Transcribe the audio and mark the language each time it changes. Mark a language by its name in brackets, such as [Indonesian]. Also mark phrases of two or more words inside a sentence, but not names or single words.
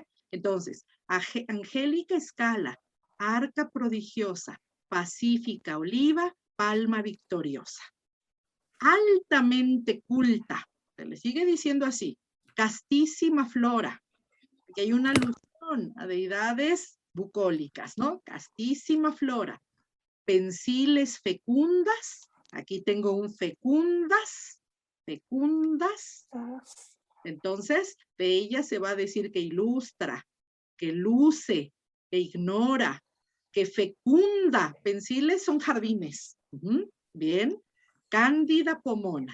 [Spanish] Entonces, Angélica escala, arca prodigiosa, pacífica oliva, palma victoriosa. Altamente culta, se le sigue diciendo así, castísima flora. Aquí hay una alusión a deidades bucólicas, ¿no? Castísima flora. Pensiles fecundas, aquí tengo un fecundas, entonces de ella se va a decir que ilustra, que luce, que ignora, que fecunda. Pensiles son jardines. Bien. Cándida Pomona.